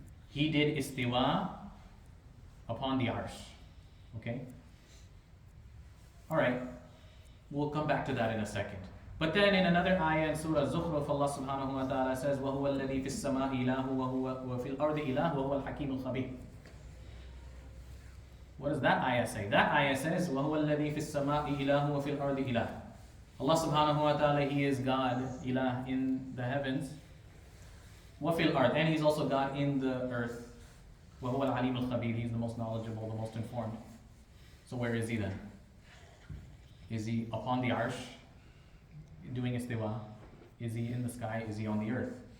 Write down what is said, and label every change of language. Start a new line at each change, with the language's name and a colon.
English: He did istiwa upon the arsh. Okay? Alright, we'll come back to that in a second. But then in another ayah in Surah Zukhruf, Allah subhanahu wa ta'ala says,
Arabic: وَهُوَ الَّذِي فِي السَّمَاءِ إِلَهُ وَفِي الْأَرْضِ إِلَهُ وَهُوَ الْحَكِيمُ الْخَبِيرُ.
English: What does that ayah say? That ayah says,
Arabic: وَهُوَ الَّذِي فِي السَّمَاءِ إِلَهُ وَفِي الْأَرْضِ إِلَهُ.
English: Allah subhanahu wa ta'ala, He is God, ilah, in the heavens.
Arabic: وَفِي الْأَرْضِ,
English: and He's also God in the earth.
Arabic: وَهُوَ الْعَلِيمُ الْخَبِيرُ.
English: He's the most knowledgeable, the most informed. So where is He then? Is He upon the arsh, doing istiwa? Is He in the sky? Is He on the earth?